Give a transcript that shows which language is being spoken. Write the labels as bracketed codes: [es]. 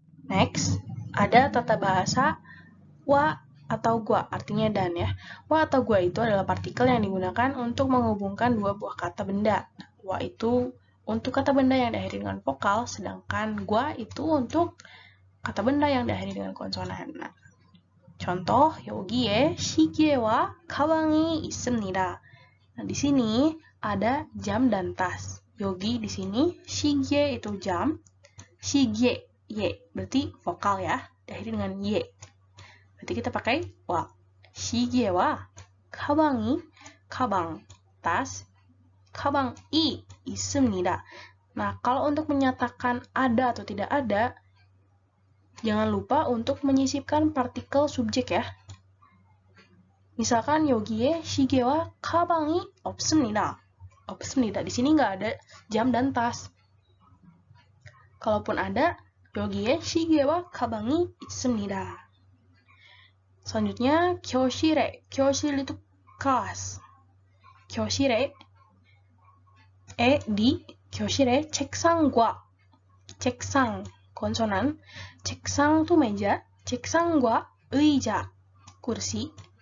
[id] Next, ada tata bahasa wa atau gua, artinya dan ya. Wa atau gua itu adalah partikel yang digunakan untuk menghubungkan dua buah kata benda. Wa itu untuk kata benda yang diakhiri dengan vokal, sedangkan gua itu untuk kata benda yang diakhiri dengan konsonan. Nah, contoh, [ko] 여기에 시계와 가방이 있습니다. [id] Nah, di sini ada jam dan tas. Yogi di sini, 시계 itu jam, 시계, y, berarti vokal ya, diakhiri dengan y. Berarti kita pakai wa. [ko] 시계와 가방이, 가방, tas, 가방이 있습니다. [id] Nah, kalau untuk menyatakan ada atau tidak ada, jangan lupa untuk menyisipkan partikel subjek ya. Misalkan [ko] 여기에 시계와 가방이 없습니다. 없습니다. [id] Di sini nggak ada jam dan tas. Kalaupun ada, [ko] 여기에 시계와 가방이 있습니다. [id] Selanjutnya, 교실에. 교실 itu kelas. [ko] 교실에, di 교실에 책상과, 책상, konsonan. [id] 책상 itu meja. [ko] 책상과 의자, [id] kursi.